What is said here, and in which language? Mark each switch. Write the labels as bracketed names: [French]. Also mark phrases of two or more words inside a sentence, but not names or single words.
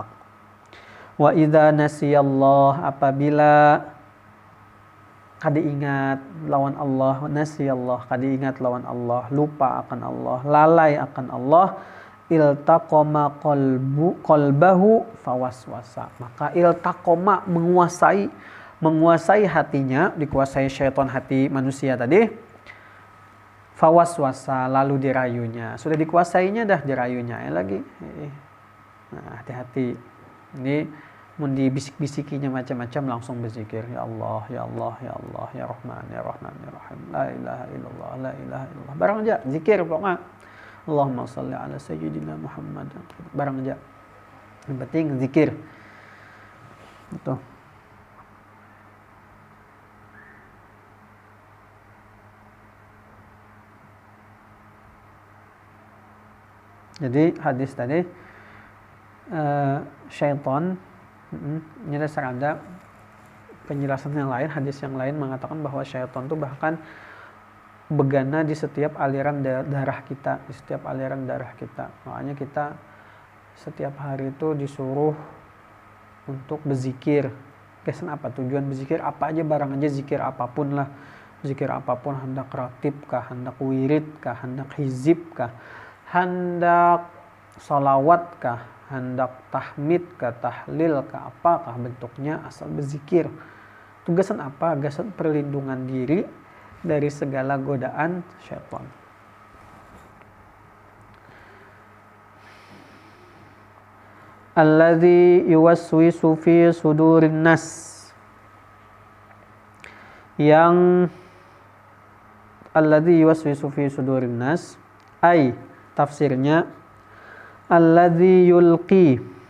[Arabic] وإذا نسي الله, [Banjar] apabila kada ingat lawan Allah, nasiyallah, kada ingat lawan Allah, lupa akan Allah, lalai akan Allah, [Arabic] التقم قلبه فوسوس, [Banjar] maka iltaqoma menguasai hatinya, dikuasai syaitan hati manusia tadi, fawaswasa, lalu dirayunya, sudah dikuasainya dah, dirayunya lagi. Nah, hati-hati ini mun dibisik-bisikinya macam-macam, langsung berzikir, [Arabic] يا الله، يا الله، يا الله، يا رحمن، يا رحمن، يا رحيم، لا إله إلا الله، لا إله إلا الله, [Banjar] barang aja zikir pokoknya. [Arabic] اللهم صل على سيدنا محمد, [Banjar] barang aja, yang penting zikir itu. Jadi hadis tadi syaitan, ini ada penjelasan yang lain, hadis yang lain mengatakan bahwa syaitan itu bahkan begana di setiap aliran darah kita, Makanya kita setiap hari itu disuruh untuk berzikir. Kesan apa tujuan berzikir? Apa aja, barang aja zikir apapun lah. Zikir apapun, hendak ratib kah, hendak wirid kah, hendak hizib kah, hendak salawat kah, hendak tahmid kah, tahlil kah, apakah bentuknya, asal berzikir. Tugasan apa? Tugasan perlindungan diri dari segala godaan syaitan. [Arabic] الذي يوسوس في صدور الناس, yang الذي يوسوس في صدور الناس, [Banjar] ai tafsirnya [Arabic] الذي يلقي